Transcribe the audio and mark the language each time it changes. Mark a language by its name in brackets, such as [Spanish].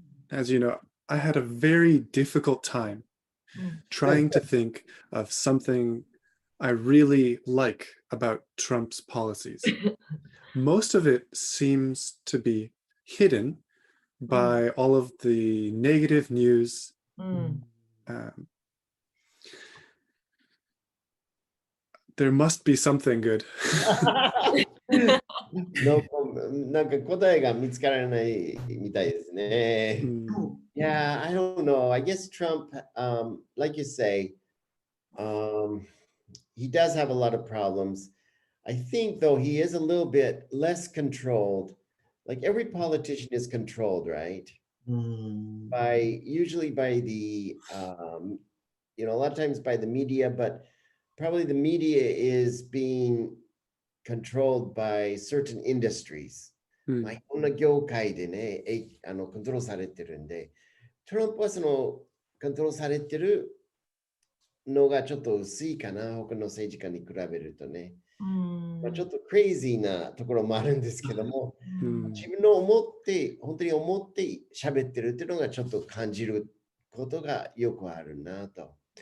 [English] As you know, I had a very difficult time trying to think of something I really like about Trump's policies. Most of it seems to be hidden by all of the negative news. There must be something good. [Japanese] なんか答えが見つからないみたいですね。 [English] Yeah, I don't know. I guess Trump, like you say, he does have a lot of problems. I think, though, he is a little bit less controlled. Like every politician is controlled, right? usually by the, a lot of times by the media, but probably the media is being controlled by certain industries. [Japanese] いろんな業界でね、コントロールされてるんで、トランプはそのコントロールされてるのがちょっと薄いかな、他の政治家に比べるとね。ちょっとクレイジーなところもあるんですけども、自分の本当に思って喋ってるっていうのがちょっと感じることがよくあるなと。